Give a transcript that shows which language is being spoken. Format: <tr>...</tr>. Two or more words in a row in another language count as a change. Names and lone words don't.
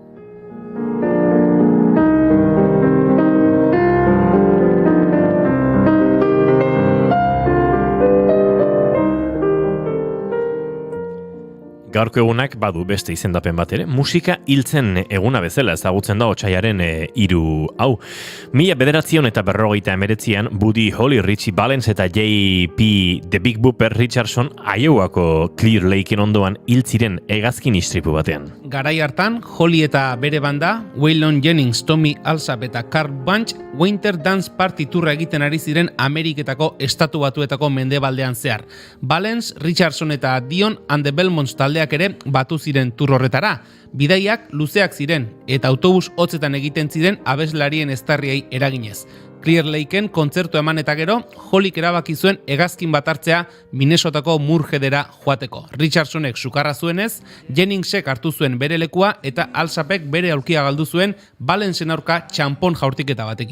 <eu>Gaurko egunak badu beste izendapen bat ere, musika hiltzen eguna bezala ezagutzen da otsailaren 3 hau. 1959an Buddy Holly, Richie Valens eta J.P. The Big Booper Richardson Iowako Clear Lakeen ondoan hil ziren hegazkin istripu batean. Garai hartan, Holly eta bere banda, Waylon Jennings, Tommy Allsap eta Carl Bunch Winter Dance Party turra egiten ari ziren Ameriketako estatu batuetako mendebaldean zehar. Valens, Richardson eta Dion and the Belmonts taldeak ere batu ziren tur horretara. Bidaiak luzeak ziren eta autobus hotzetan egiten ziren abeslarien eztarriei eraginez. Clear Lakeen kontzertu eman eta gero, Hollyk erabaki zuen hegazkin bat hartzea Minnesotako Murjedera joateko. Richardsonek sukarra zuenez, Jenningsek hartu zuen bere lekua eta Allsapek bere aulkia galdu zuen Valensen aurka txanpon jaurtiketa batekin.</eu>